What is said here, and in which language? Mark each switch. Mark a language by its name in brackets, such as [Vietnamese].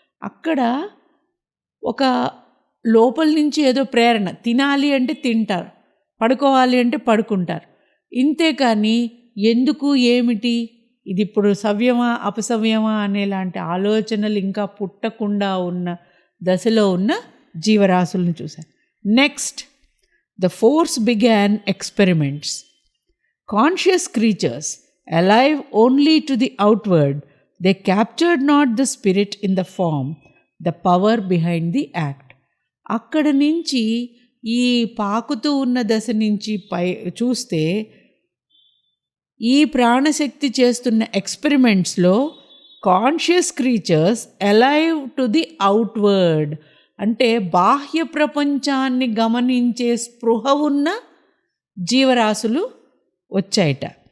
[Telugu] అక్కడ ఒక లోపల నుంచి ఏదో ప్రేరణ, తినాలి అంటే తింటారు, పడుకోవాలి అంటే పడుకుంటారు, ఇంతే కానీ ఎందుకు ఏమిటి ఇది ఇప్పుడు సవ్యమా అపసవ్యమా అనేలాంటి ఆలోచనలు ఇంకా పుట్టకుండా ఉన్న దశలో ఉన్న జీవరాశులను చూశాను. [English] Next, the force began experiments. Conscious creatures, alive only to the outward, they captured not the spirit in the form, the power behind the act. [Telugu] అక్కడ నుంచి ఈ పాకుతూ ఉన్న దశ నుంచి పై చూస్తే ఈ ప్రాణశక్తి చేస్తున్న ఎక్స్పెరిమెంట్స్లో [English] conscious creatures alive to the outward [Telugu] అంటే బాహ్య ప్రపంచాన్ని గమనించే స్పృహ ఉన్న జీవరాశులు వచ్చాయట.